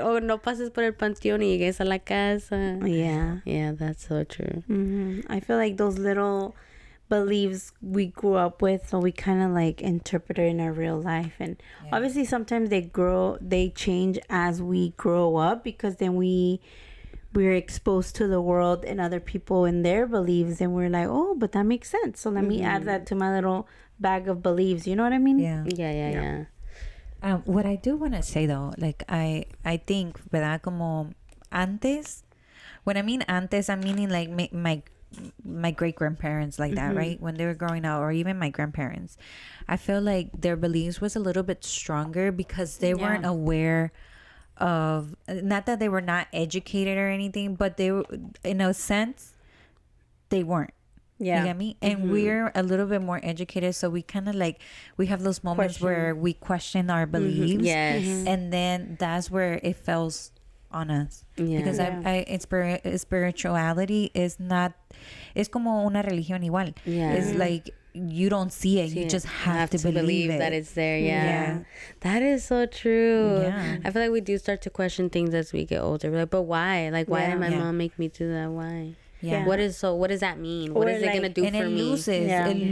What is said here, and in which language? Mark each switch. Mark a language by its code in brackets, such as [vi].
[es] O no pases por el panteón y llegues a la casa. [en] yeah. Yeah, that's so true. I feel like those little beliefs we grew up with, so we kind of like interpret it in our real life, and obviously sometimes they change as we grow up, because then we're exposed to the world and other people and their beliefs, and we're like, oh, but that makes sense, so let me add that to my little bag of beliefs, you know what I mean? Yeah. Yeah. What I do want to say though, like I think, ¿verdad? [es] Como antes, [en] when I mean antes, I'm meaning like my great grandparents, like that, right? When they were growing up, or even my grandparents, I feel like their beliefs was a little bit stronger because they weren't aware of, not that they were not educated or anything, but they were, in a sense, they weren't. Yeah. You get me? And we're a little bit more educated, so we kind of like, we have those moments where we question our beliefs. Yes. And then that's where it on us. Yeah. Because spirituality is not, [es] es como una religión igual. [en] Yeah. It's like you don't see it, you just have to believe it. that it's there. Yeah. Yeah. That is so true. Yeah. I feel like we do start to question things as we get older. We're like, but why? Like, why Yeah. did my Yeah. mom make me do that? Why? Yeah. What does that mean? What Or is it like- gonna do And for it me?